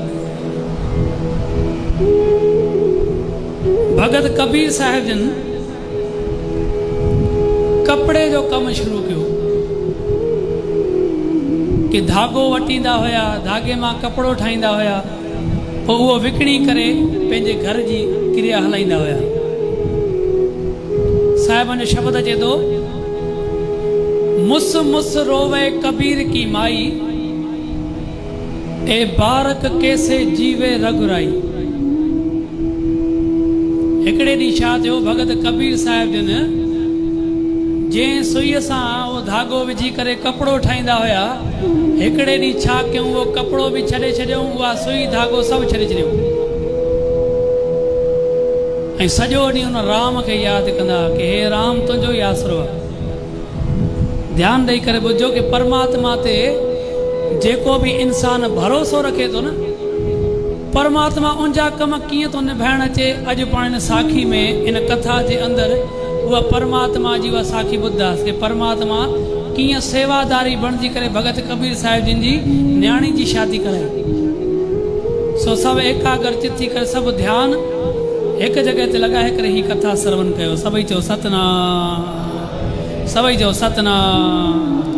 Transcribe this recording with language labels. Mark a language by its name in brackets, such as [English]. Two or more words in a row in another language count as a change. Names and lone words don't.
[Sindhi] भगत कबीर साहिब जन कपिड़े जो कमु शुरू कयो कि धागो वटींदा हुया, धागे मां कपिड़ो ठाहींदा हुया, पोइ उहो विकिणी करे पंहिंजे घर जी क्रिया हलाईंदा हुया। साहिबनि जो शब्द अचे थो, [Hindi] मुस मुस रोवे कबीर की माई, ए बारक कैसे जीवे रघुराई। [Sindhi] हिकिड़े ॾींहुं छा थियो, भगत कबीर साहिब जन जंहिं सुईअ सां उहो धागो विझी करे कपिड़ो ठाहींदा हुया, हिकिड़े ॾींहुं छा कयूं, उहो कपिड़ो बि छॾे छॾियऊं, उहा सुई धागो सभु छॾे छॾियऊं, ऐं सॼो ॾींहुं हुन राम खे यादि कंदा कि हे राम तुंहिंजो ई आसरो आहे। ध्यानु ॾेई करे ॿुधो कि परमात्मा ते जेको बि इंसान भरोसो रखे थो न, परमात्मा उनजा कम कीअं थो निभाइण अचे। अॼु पाण हिन साखी में, इन कथा जे अंदरि उहा परमात्मा जी उहा साखी ॿुधासीं कि परमात्मा कीअं सेवादारी बणिजी करे भगत कबीर साहिब जिन जी न्याणी जी शादी कराई। सो सभु एकाग्र चित थी करे सभु ध्यानु हिकु जॻह ते लॻाए करे ही कथा श्रवण कयो। सभई चओ सतनाम, सभई चओ सतनाम।